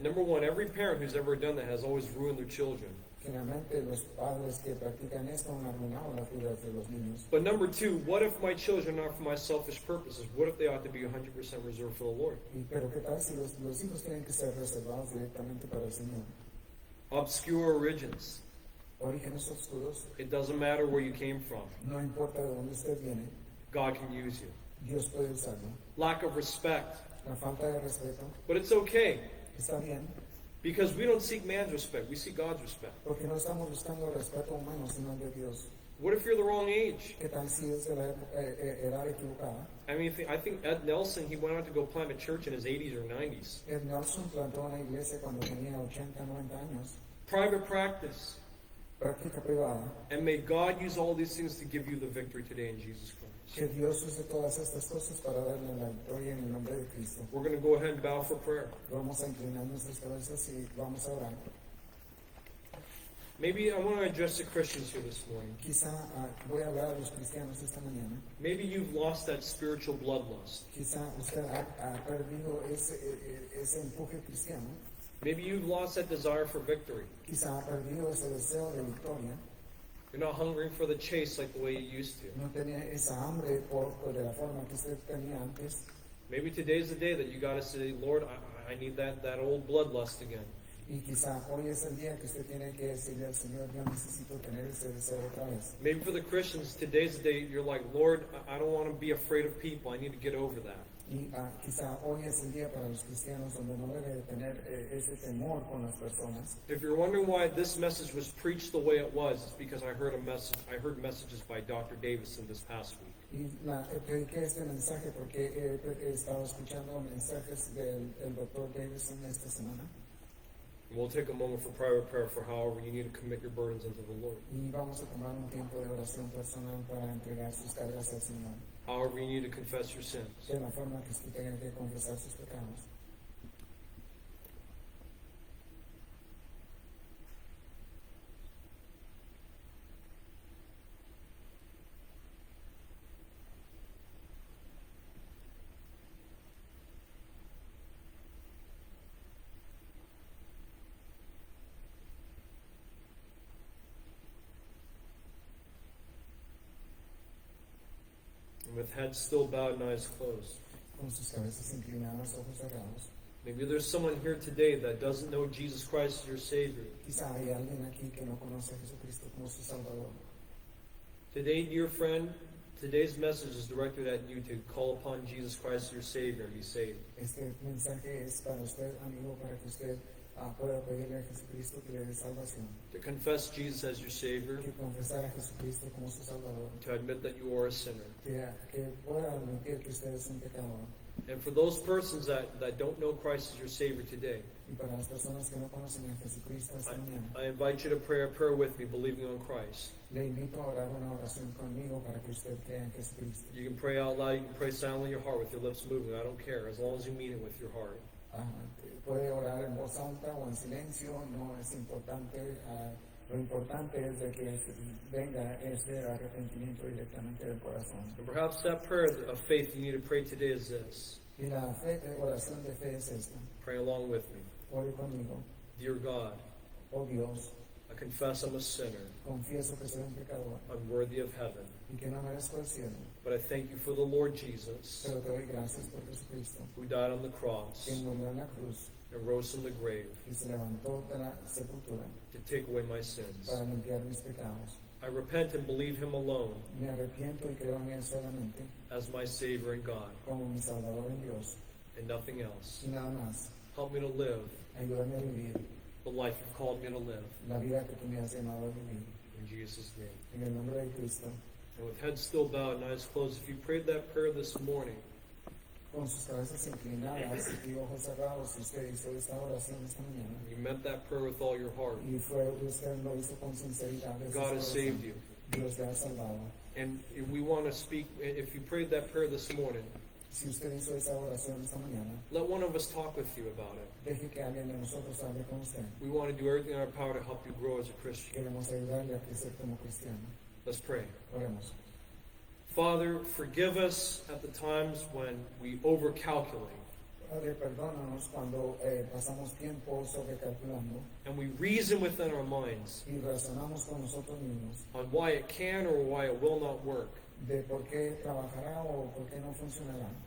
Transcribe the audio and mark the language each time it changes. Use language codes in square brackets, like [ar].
[en] Number one, every parent who's ever done that has always ruined their children. [es] Generalmente los padres que practican esto han arruinado las vidas de los niños. [en] But number two, what if my children are for my selfish purposes? What if they ought to be 100% reserved for the Lord? [es] Pero ¿qué tal si los hijos tienen que ser reservados directamente para el Señor? [en] Obscure origins. [es] Orígenes oscuros, [en] It doesn't matter where you came from. [es] no importa de dónde usted viene, [en] God can use you. [es] Dios puede usarlo. [en] Lack of respect. [es] La falta de respeto [en] But it's okay [es] está bien, [en] because we don't seek man's respect. We seek God's respect. [es] porque no estamos buscando el respeto humano, sino el de Dios. [en] What if you're the wrong age? [es] ¿Qué tal si es de la edad equivocada? [en] I mean, I think Ed Nelson, he went out to go plant a church in his 80s or 90s. [es] Ed Nelson plantó una iglesia cuando tenía 80, 90 años. [en] Private practice. [es] Práctica privada. [en] And may God use all these things to give you the victory today in Jesus Christ. [es] Que Dios use todas estas cosas para darle la victoria en el nombre de Cristo. [en] We're going to go ahead and bow for prayer. [es] Vamos a inclinar nuestras cabezas y vamos a orar. [en] Maybe I want to address the Christians here this morning. [es] Quizá voy a hablar a los cristianos esta mañana. [en] Maybe you've lost that spiritual bloodlust. [es] Quizá usted ha perdido ese empuje cristiano. [en] Maybe you've lost that desire for victory. [es] Quizá ha perdido ese deseo de victoria. [en] You're not hungering for the chase like the way you used to. [es] No tenía esa hambre de la forma que usted tenía antes. [en] Maybe today's the day that you got to say, Lord, I need that old bloodlust again. [es] Y quizá hoy es el día que usted tiene que decirle al Señor, yo necesito tener ese deseo otra vez. [en] Maybe for the Christians, today's the day you're like, Lord, I don't want to be afraid of people. I need to get over that. [es] Y quizá hoy es el día para los cristianos donde no debe de tener ese temor con las personas. [en] If you're wondering why this message was preached the way it was, it's because I heard messages by Dr. Davison this past week. [es] Y prediqué este mensaje porque he estado escuchando mensajes del Dr. Davison esta semana. [en] And we'll take a moment for private prayer for however you need to commit your burdens into the Lord. [es] Y vamos a tomar un tiempo de oración personal para entregar sus cargas al Señor. [en] However you need to confess your sins. [es] De la forma que usted tenga que confesar sus pecados. [en] And with heads still bowed and eyes closed. [es] Con sus cabezas inclinadas, ojos cerrados. [en] Maybe there's someone here today that doesn't know Jesus Christ as your Savior. [es] Quizá hay alguien aquí que no conoce a Jesucristo como su Salvador. [en] Today, dear friend, today's message is directed at you to call upon Jesus Christ as your Savior and be saved. [es] Este mensaje es para usted, amigo, para que usted pueda pedirle a Jesucristo que le dé salvación. [en] To confess Jesus as your Savior, [es] Que confesar a Jesucristo como su Salvador. [en] to admit that you are a sinner. [es] Que pueda admitir que usted es un pecador. [en] And for those persons that don't know Christ as your Savior today, [es] Y para las personas que no conocen a Jesucristo esta mañana, [en] I invite you to pray a prayer with me, believing on Christ. [es] le invito a orar una oración conmigo para que usted crea en Jesucristo. [en] You can pray out loud, you can pray silently in your heart with your lips moving. I don't care, as long as you mean it with your heart. [es] Puede orar en voz alta o en silencio, no es importante. Lo importante es de que venga este arrepentimiento directamente del corazón. [en] And perhaps that prayer of faith you need to pray today is this. [es] Y la oración de fe es esta. [en] Pray along with me. [es] Ore conmigo. [en] Dear God, [es] Oh Dios, [en] I confess I'm a sinner, [es] confieso que soy un pecador [en] unworthy of heaven. [es] y que no merezco el cielo. [en] But I thank you for the Lord Jesus, [es] Pero te doy gracias por Jesucristo, [en] who died on the cross [es] quien murió en la cruz [en] and rose from the grave [es] y se levantó de la sepultura [en] to take away my sins. [es] para limpiar mis pecados. [en] I repent and believe him alone [es] Me arrepiento y creo en Él solamente [en] as my Savior and God, [es] como mi Salvador en Dios [en] and nothing else. [es] y nada más. [en] Help me to live [es] Ayúdame a vivir [en] the life you've called me to live. [es] la vida que tú me has llamado a vivir. [en] In Jesus' name. [es] En el nombre de Cristo, [en] And with heads still bowed and eyes closed, if you prayed that prayer this morning, [es] con sus cabezas inclinadas y ojos cerrados, si usted hizo esta oración esta mañana [en] you meant that prayer with all your heart, [es] y usted lo hizo con sinceridad, esa [en] God has [es] oración, [en] saved you. [es] Dios le ha salvado. [en] And if we want to speak, if you prayed that prayer this morning, [es] Si usted hizo esa oración esta mañana, [en] let one of us talk with you about it. [es] deje que alguien de nosotros hable con usted. [en] We want to do everything in our power to help you grow as a Christian. [es] Queremos ayudarle a crecer como cristiano. [en] Let's pray. [es] Oremos. [en] Father, forgive us at the times when we overcalculate [es] Padre, perdónanos cuando pasamos tiempo sobrecalculando [en] and we reason within our minds [es] y razonamos con nosotros mismos [en] on why it can or why it will not work [es] de por qué trabajará o por qué no funcionará.